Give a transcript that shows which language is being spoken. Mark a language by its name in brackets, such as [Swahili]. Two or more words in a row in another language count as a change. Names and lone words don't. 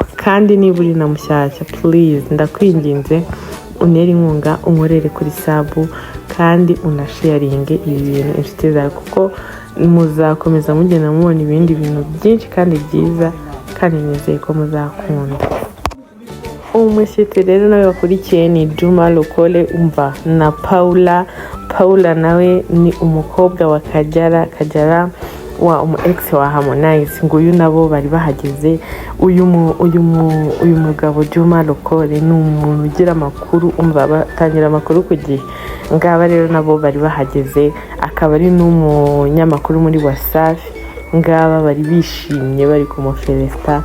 [Kinyarwanda] Kandi niba uri na mushyashya, please ndakwinginze untere inkunga, unkorere kuri sabu kandi unasharinge ibi bintu inshuti zawe, kuko muzakomeza mugenda mubona ibindi bintu byinshi kandi byiza, kandi nizeye ko muzakunda. Umushyitsi rero nawe wakurikiye ni Juma Lokole na Paula nawe ni umukobwa wa Kajala wa ex wa Harmonize. Nguyu nabo bari bahageze. Uyu mugabo Juma Lokole ni umuntu ugira amakuru, batangira amakuru ku gihe. Ngaba rero nabo bari bahageze, akaba ari n'umunyamakuru muri Wasafi. Ngaba bari bishimye bari kumuferesta.